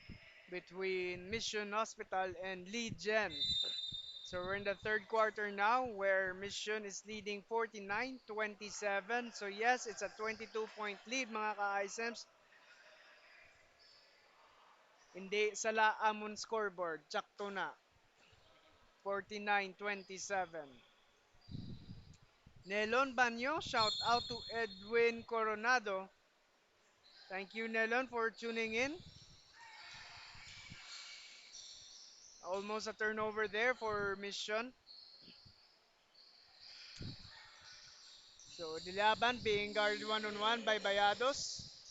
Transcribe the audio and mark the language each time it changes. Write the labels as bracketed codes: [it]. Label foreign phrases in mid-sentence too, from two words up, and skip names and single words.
[en] between Mission Hospital and Legion. So we're in the third quarter now where Mission is leading 49-27. So yes, it's a 22-point lead mga ka-Icems. [hil] Hindi sala amon scoreboard. Tsakto na. 49-27. Nelon Banyo, [en] shout out to Edwin Coronado. Thank you, Nelon, for tuning in. Almost a turnover there for Mission. So Dilaban being guarded one-on-one by Bayados.